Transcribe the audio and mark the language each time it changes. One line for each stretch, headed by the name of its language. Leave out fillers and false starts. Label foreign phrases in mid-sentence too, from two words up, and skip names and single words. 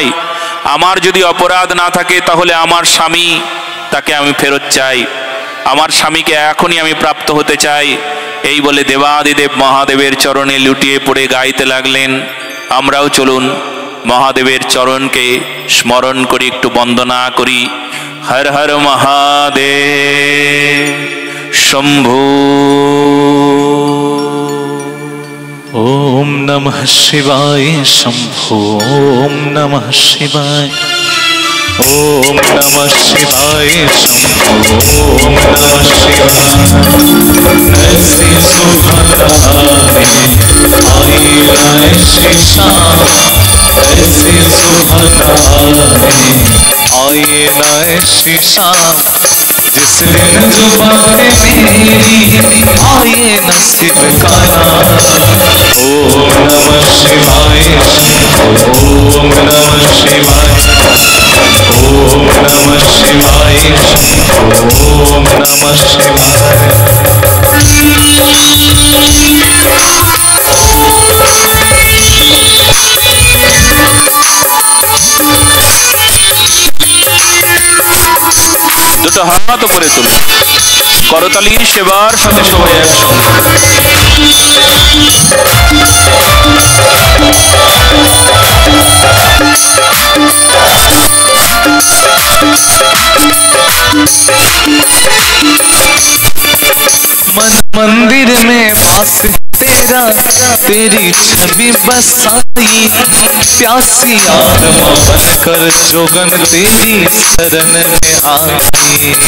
Bangla: আমার যদি অপরাধ না থাকে তাহলে আমার স্বামী, তাকে আমি ফেরত চাই, আমার স্বামীকে এখনই আমি প্রাপ্ত হতে চাই। এই বলে দেবাদিদেব মহাদেবের চরণে লুটিয়ে পড়ে গাইতে লাগলেন। আমরাও চলুন মহাদেবের চরণকে স্মরণ করি, একটু বন্দনা করি। হর হর মহাদেব শম্ভু।
Sanskrit: ओम नमः शिवाय शंभो। ओम नमः शिवाय। ओम नमः शिवाय शंभो। ओम नमः शिवाय।
Hindi: ऐसी सुभद्रा आई ऐसी शाम, ऐसी सुभद्रा आई ऐसी शाम, जिस दिन जुबान मेरी आए नसीब का नाम।
Sanskrit: ओम नमः शिवाय। ओम नमः शिवाय। ओम नमः शिवाय। ओम नमः शिवाय।
Bangla: দুটো হাত উপরে তুলুন, করতালির সেবার সাথে সবাই
Hindi: मन मंदिर में वास तेरा, तेरी छवि बसाई, प्यासी आत्मा बनकर जोगन तेरी शरण में आई।